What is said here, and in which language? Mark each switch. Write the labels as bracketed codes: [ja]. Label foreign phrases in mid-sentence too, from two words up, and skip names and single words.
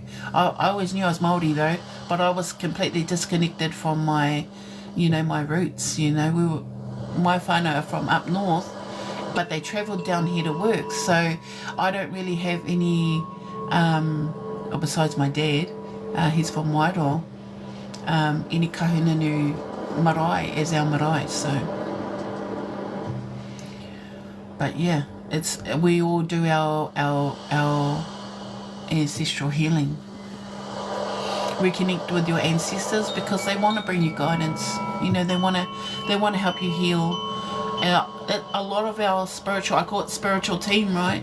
[en] I always knew I was Māori though, but I was completely disconnected from my, my roots. My whānau are from up north, but they travelled down here to work. So I don't really have any, besides my dad, he's from Wairoa, any kahununu marae as our marae. So. But yeah, we all do our ancestral healing. Reconnect with your ancestors because they want to bring you guidance. They want to help you heal. A lot of our spiritual, I call it spiritual team, right?